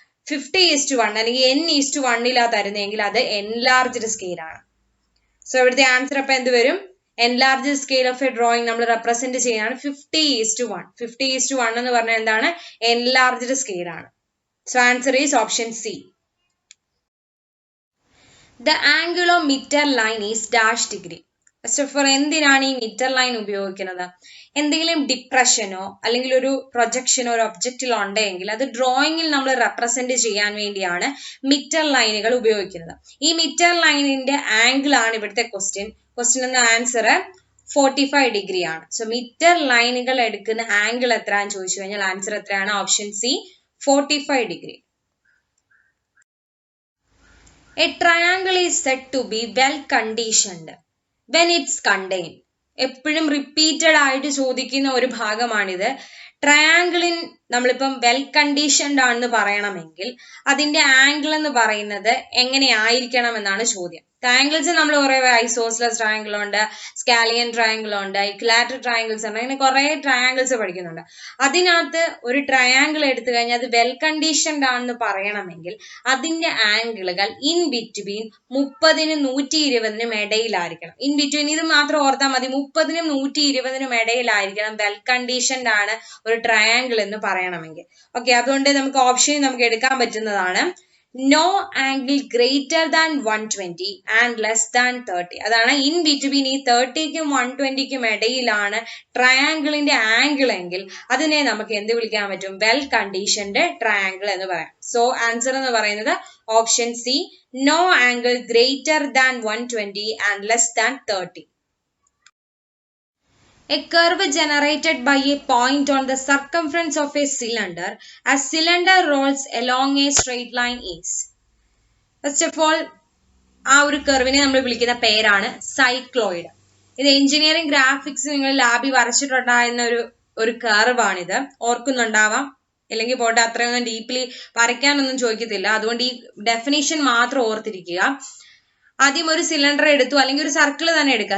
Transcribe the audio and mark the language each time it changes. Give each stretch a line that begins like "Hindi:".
Malayalam: 50:1 അല്ലെങ്കിൽ n:1 ഇല്ലാതായിരുന്നെങ്കിൽ അത് enlarged scale ആണ്. സോ ഇവിടുത്തെ ആൻസർ അപ്പൊ എന്ത് വരും,
English: enlarged scale of a drawing
Malayalam: നമ്മൾ റെപ്രസെന്റ് ചെയ്യാണ് 50:1. 50:1 എന്ന് പറഞ്ഞാൽ എന്താണ്, എൻലാർജ്ഡ് സ്കെയിൽ ആണ്.
English: So answer is option C. The angle of midter line is dash degree.
Malayalam: First of all എന്തിനാണ് ഈ മീറ്റർ ലൈൻ ഉപയോഗിക്കുന്നത്? എന്തെങ്കിലും ഡിപ്രഷനോ അല്ലെങ്കിൽ ഒരു പ്രൊജക്ഷനോ ഒരു ഒബ്ജക്റ്റിലോ ഉണ്ടെങ്കിൽ അത് ഡ്രോയിങ്ങിൽ നമ്മൾ റെപ്രസെന്റ് ചെയ്യാൻ വേണ്ടിയാണ് മീറ്റർ ലൈനുകൾ ഉപയോഗിക്കുന്നത്. ഈ മീറ്റർ ലൈനിന്റെ ആംഗിൾ ആണ് ഇവിടുത്തെ ക്വസ്റ്റ്യൻ ആൻസർ 45 ഡിഗ്രി ആണ്. സോ മീറ്റർ ലൈനുകൾ എടുക്കുന്ന ആംഗിൾ എത്രയാണെന്ന് ചോദിച്ചു കഴിഞ്ഞാൽ ആൻസർ എത്രയാണ്? Option C 45 degree.
English: A triangle is said to be well conditioned when it's contained.
Malayalam: എപ്പോഴും റിപ്പീറ്റഡ് ആയിട്ട് ചോദിക്കുന്ന ഒരു ഭാഗമാണിത്. ട്രയാങ്കിളിൻ നമ്മളിപ്പം വെൽ കണ്ടീഷൻഡ് ആണെന്ന് പറയണമെങ്കിൽ അതിന്റെ ആംഗിൾ എന്ന് പറയുന്നത് എങ്ങനെയായിരിക്കണം എന്നാണ് ചോദ്യം. ട്രയാങ്കിൾസ് നമ്മൾ കുറെ ഐസോസ്ലസ് ട്രയാങ്കിൾ ഉണ്ട്, സ്കാലിയൻ ട്രയാങ്കിൾ ഉണ്ട്, ഇക്ലാറ്റർ ട്രയാങ്കിൾസ് ഉണ്ട്, അങ്ങനെ കുറെ ട്രയാങ്കിൾസ് പഠിക്കുന്നുണ്ട്. അതിനകത്ത് ഒരു ട്രയാങ്കിൾ എടുത്തു കഴിഞ്ഞാൽ അത് വെൽ കണ്ടീഷൻഡ് ആണെന്ന് പറയണമെങ്കിൽ അതിന്റെ ആംഗിളുകൾ ഇൻ ബിറ്റ്വീൻ 30-നും 120-നും ഇടയിലായിരിക്കണം. ഇൻ ബിറ്റ്വീൻ ഇത് മാത്രം ഓർത്താൽ മതി. 30-നും 120-നും ഇടയിലായിരിക്കണം വെൽ കണ്ടീഷൻഡ് ആണ് ഒരു ട്രയാങ്കിൾ എന്ന് പറയണമെങ്കിൽ. ഓക്കെ, അതുകൊണ്ട് നമുക്ക് ഓപ്ഷൻ നമുക്ക് എടുക്കാൻ പറ്റുന്നതാണ്
English: no angle greater than 120 and less than 30.
Malayalam: അതാണ് ഇൻ ബിറ്റ്വീൻ ഈ 30-ക്കും 120-ക്കും ഇടയിലാണ് ട്രയാങ്കിളിന്റെ ആംഗിൾ എങ്കിൽ അതിനെ നമുക്ക് എന്ത് വിളിക്കാൻ പറ്റും? വെൽ കണ്ടീഷൻഡ് ട്രയാങ്കിൾ എന്ന് പറയാം. സോ ആൻസർ എന്ന് പറയുന്നത് option C,
English: no angle greater than 120 and less than 30. A curve generated by a point on the circumference of a cylinder as cylinder rolls along a straight line is. First of all,
Malayalam: ആ ഒരു കർവിനെ നമ്മൾ വിളിക്കുന്ന പേരാണ് cycloid. ഇത് engineering graphics നിങ്ങൾ ലാബിൽ വരച്ചിട്ടുണ്ടായിരുന്ന ഒരു കർവാണിത്. ഓർക്കുന്നുണ്ടാവാം, അല്ലെങ്കിൽ പോട്ടെ, അത്രയൊന്നും ഡീപ്ലി വരയ്ക്കാനൊന്നും ചോദിക്കത്തില്ല. അതുകൊണ്ട് ഈ ഡെഫിനേഷൻ മാത്രം ഓർത്തിരിക്കുക. ആദ്യം ഒരു സിലിണ്ടർ എടുത്തു, അല്ലെങ്കിൽ ഒരു സർക്കിൾ തന്നെ എടുക്കുക.